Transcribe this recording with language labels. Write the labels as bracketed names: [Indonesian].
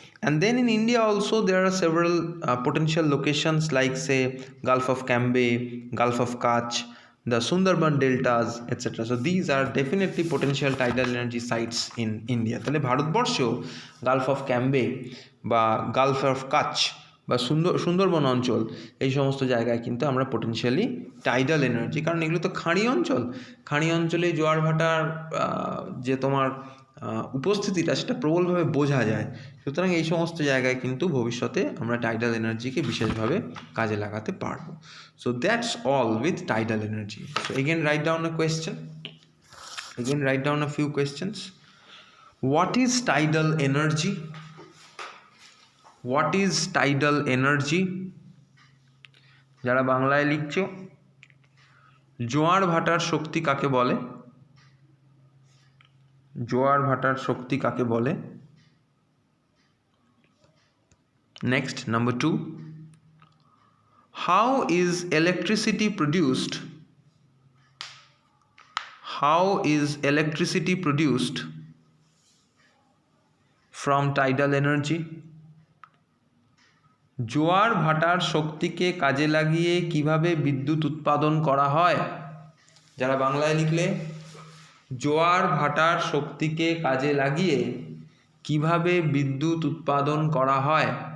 [English] And then in India also there are several potential locations like say Gulf of Cambay, Gulf of Kutch, the Sundarban deltas, etc. So these are definitely potential tidal energy sites in India. [Bangla] তাহলে ভারতবর্ষেও Gulf of Cambay বা Gulf of কাচ বা সুন্দরবন অঞ্চল এই সমস্ত জায়গায় কিন্তু আমরা পোটেনশিয়ালি টাইডাল এনার্জি, কারণ এগুলো তো খাঁড়ি অঞ্চল, খাঁড়ি অঞ্চলে জোয়ার ভাটার যে তোমার উপস্থিতিটা সেটা প্রবলভাবে বোঝা যায়। সুতরাং এই সমস্ত জায়গায় কিন্তু ভবিষ্যতে আমরা টাইডাল এনার্জিকে বিশেষভাবে কাজে লাগাতে পারবো। [English] So that's all with tidal energy. So again write down a question, again write down a few questions. What is tidal energy? What is tidal energy? [Bangla] যারা বাংলায় লিখছো, জোয়ার ভাটার শক্তি কাকে বলে? জোয়ার ভাটার শক্তি কাকে বলে? [English] Next, number 2. How is electricity produced? How is electricity produced from tidal energy? [Bangla] জোয়ার ভাটার শক্তিকে কাজে লাগিয়ে কিভাবে বিদ্যুৎ উৎপাদন করা হয়? যারা বাংলায় লিখলে, জোয়ার ভাটার শক্তিকে কাজে লাগিয়ে কিভাবে বিদ্যুৎ উৎপাদন করা হয়?